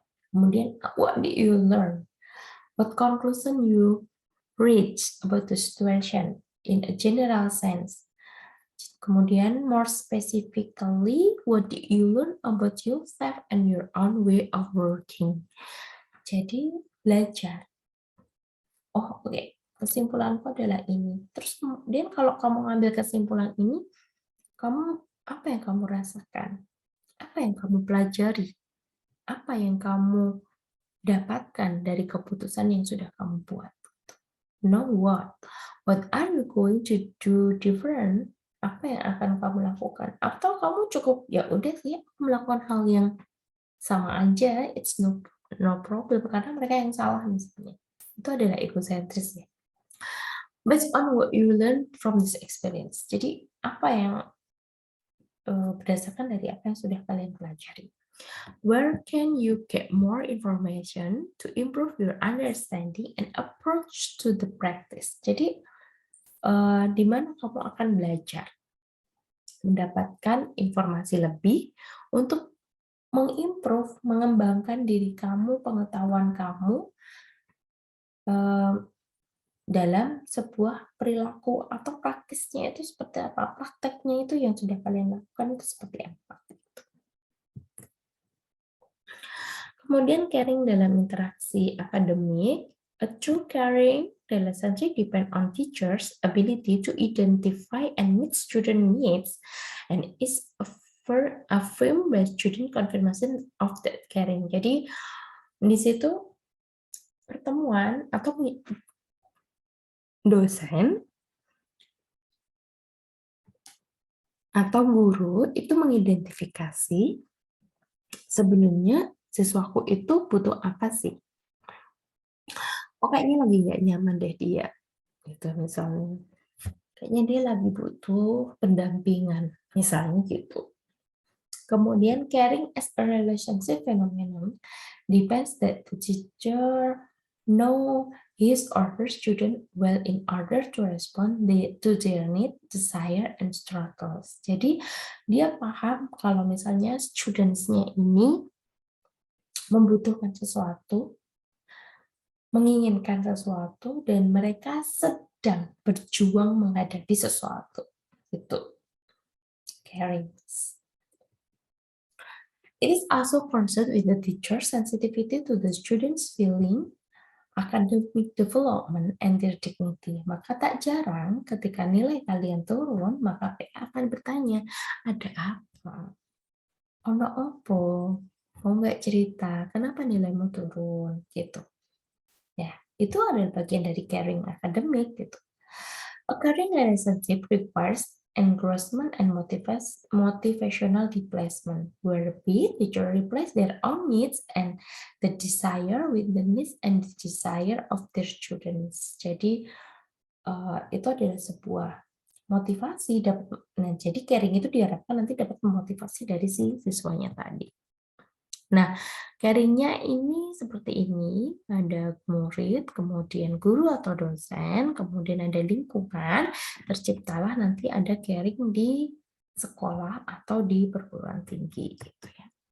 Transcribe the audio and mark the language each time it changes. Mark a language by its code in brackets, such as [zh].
[id] Kemudian, [en] what did you learn? What conclusion you reach about the situation in a general sense? [id] Kemudian, [en] more specifically, what did you learn about yourself and your own way of working? [id] Jadi, belajar. Oh, oke. Kesimpulanku adalah ini. Terus kemudian kalau kamu ngambil kesimpulan ini, kamu apa yang kamu rasakan? Apa yang kamu pelajari? Apa yang kamu dapatkan dari keputusan yang sudah kamu buat? [en] Know what? What are you going to do different? [id] Apa yang akan kamu lakukan? Atau kamu cukup ya udah sih melakukan hal yang sama aja, [en] it's no problem [id] karena mereka yang salah misalnya. Itu adalah egosentris ya. [en] Based on what you learn from this experience. [id] Jadi apa yang berdasarkan dari apa yang sudah kalian pelajari. [en] Where can you get more information to improve your understanding and approach to the practice? [id] Jadi, di mana kamu akan belajar, mendapatkan informasi lebih untuk mengimprove, mengembangkan diri kamu, pengetahuan kamu dalam sebuah perilaku atau praktisnya itu seperti apa, prakteknya itu yang sudah kalian lakukan itu seperti apa. Kemudian caring dalam interaksi akademik, [en] a true caring relationship depend on teachers' ability to identify and meet student needs and is affirm by student confirmation of that caring. [id] Jadi di situ pertemuan atau dosen atau guru itu mengidentifikasi sebenarnya siswaku itu butuh apa sih? Oh, kayaknya lagi nggak nyaman deh dia, gitu misalnya. Kayaknya dia lagi butuh pendampingan, misalnya gitu. Kemudian [en] caring as a relationship phenomenon depends that the teacher know his or her student well in order to respond to their need, desire, and struggles. [id] Jadi dia paham kalau misalnya students-nya ini membutuhkan sesuatu, menginginkan sesuatu, dan mereka sedang berjuang menghadapi sesuatu. Itu caring. [en] It is also concerned with the teacher's sensitivity to the student's feeling, academic development, and their dignity. [id] Maka tak jarang ketika nilai kalian turun, maka PA akan bertanya, ada apa? [jv] Ono opo? [id] Mau nggak cerita? Kenapa nilaimu turun? Gitu. Ya, itu adalah bagian dari caring academic gitu. [en] A caring relationship requires engrossment and motivational displacement, where the teacher replace their own needs and the desire with the needs and the desire of their students. [id] Jadi itu adalah sebuah motivasi. Nah, jadi caring itu diharapkan nanti dapat memotivasi dari si siswanya tadi. Nah, caring-nya ini seperti ini, ada murid, kemudian guru atau dosen, kemudian ada lingkungan, terciptalah nanti ada caring di sekolah atau di perguruan tinggi gitu ya.